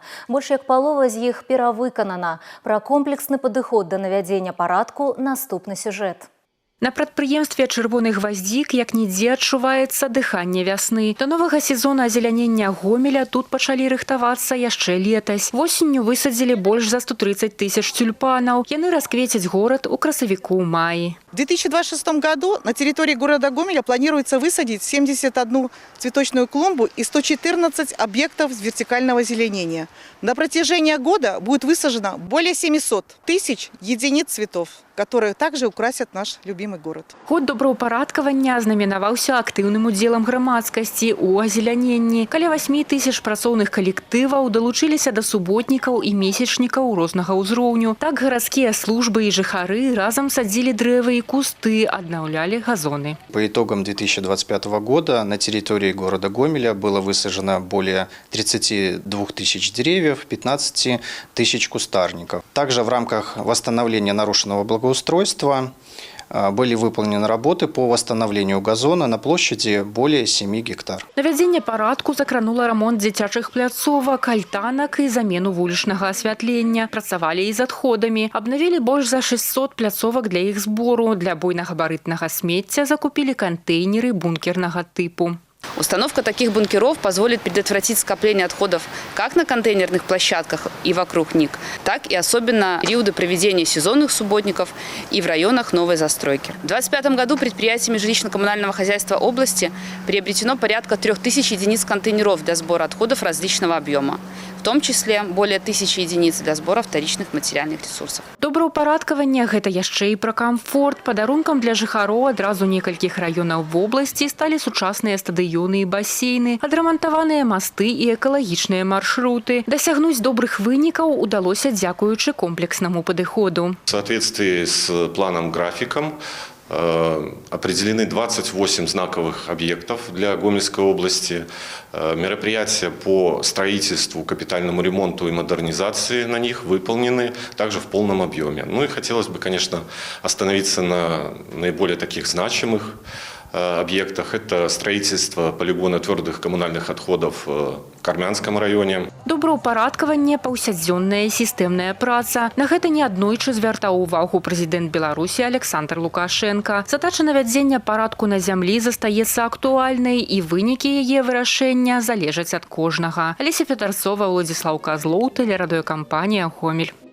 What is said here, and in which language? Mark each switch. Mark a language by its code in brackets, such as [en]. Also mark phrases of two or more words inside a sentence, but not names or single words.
[be] Больш як палова з іх перавыканана. Пра комплексны падыход да навядзення парадку наступны сюжэт. На прадпрыемстве «Чырвоны гваздзік» як нідзе адчуваецца дыханне вясны. Да новага сезона азелянення Гомеля тут пачалі рыхтавацца яшчэ летась. Восенню высадзілі больш за 130 тысяч тюльпанаў. Яны расквецяць горад у красавіку-маі. [ru] В 2026 году на территории города Гомеля планируется высадить 71 цветочную клумбу и 114 объектов вертикального озеленения. На протяжении года будет высажено более 700 тысяч единиц цветов, которые также украсят наш любимый город. [be] Год добраўпарадкавання знаменаваўся актыўным удзелам грамадскасці ў азеляненні. Каля 8 тысяч працоўных калектываў далучыліся да суботнікаў і месячнікаў рознага ўзроўню. Так гарадскія службы і жыхары разам садзілі дрэвы [ru] и кусты, обновляли газоны. По итогам 2025 года на территории города Гомеля было высажено более 32 тысяч деревьев, 15 тысяч кустарников. Также в рамках восстановления нарушенного благоустройства были выполнены работы по восстановлению газона на площади более 7 гектар. [be] Навядзенне парадку закранула ремонт дзіцячых пляцовак, альтанак і замену вулічнага асвятлення. Працавалі і з адходамі. Абнавілі больш за 600 пляцовак для іх збору. Для буйнагабарытнага смецця закупілі кантэйнеры бункернага типу. [ru] Установка таких бункеров позволит предотвратить скопление отходов как на контейнерных площадках и вокруг них, так и особенно в периоды проведения сезонных субботников и в районах новой застройки. В 2025 году предприятиями жилищно-коммунального хозяйства области приобретено порядка 3000 единиц контейнеров для сбора отходов различного объема, в том числе более 1000 единиц для сбора вторичных материальных ресурсов. [be] Добраўпарадкаванне – гэта яшчэ і пра камфорт. Падарункам для жыхароў адразу некалькіх раёнаў вобласці сталі сучасныя стадыёны і басейны, адрамантаваныя масты і экалагічныя маршруты. Дасягнуць добрых вынікаў удалося дзякуючы комплекснаму падыходу. [ru] В соответствии с планом-графиком определены 28 знаковых объектов для Гомельской области. Мероприятия по строительству, капитальному ремонту и модернизации на них выполнены также в полном объеме. Ну и хотелось бы, конечно, остановиться на наиболее таких значимых объектах. Это строительство полигона твердых коммунальных отходов в Кармянском районе. [be] Добраўпарадкаванне – паўсядзённая сістэмная праца. На гэта неаднойчы звяртаў увагу прэзідэнт Беларусі Александр Лукашенко. Задача навядзення парадку на зямлі застаецца актуальнай, і вынікі яе вырашэння залежаць ад кожнага. Алеся Федарцова, Владзіслаў Казлоў, тэлерадыёкампанія «Гомель».